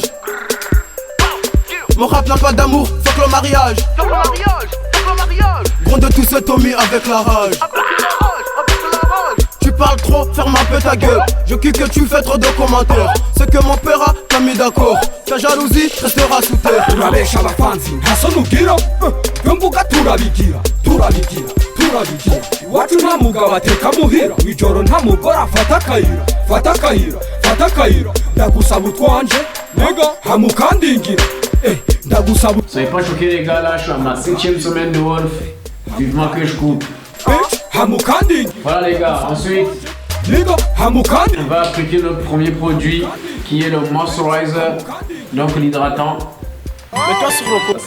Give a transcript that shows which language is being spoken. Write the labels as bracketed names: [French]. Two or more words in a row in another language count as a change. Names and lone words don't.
[French] Mon rap n'a pas d'amour, fuck le mariage. Gros de tout ce Tommy avec la rage. Tu parles trop, ferme un peu ta gueule. Je kick que tu fais trop de commentaires. C'est que mon père t'a mis d'accord. Ta jalousie restera sous terre. [Rundi] Turabesha abafanzi ntasonugira yombuga turabigira iwacu nta mugabo ateka muhira ijoro nta mugore afata akayira ndagusaba utwanje nega hamukandingira ndagusaba. [French] Soyez pas choqués les gars, là je suis à ma 7e semaine de Wolf. Vivement que je coupe. Voilà les gars, ensuite on va appliquer notre premier produit qui est le moisturizer, donc l'hydratant. Mets-toi sur le côté.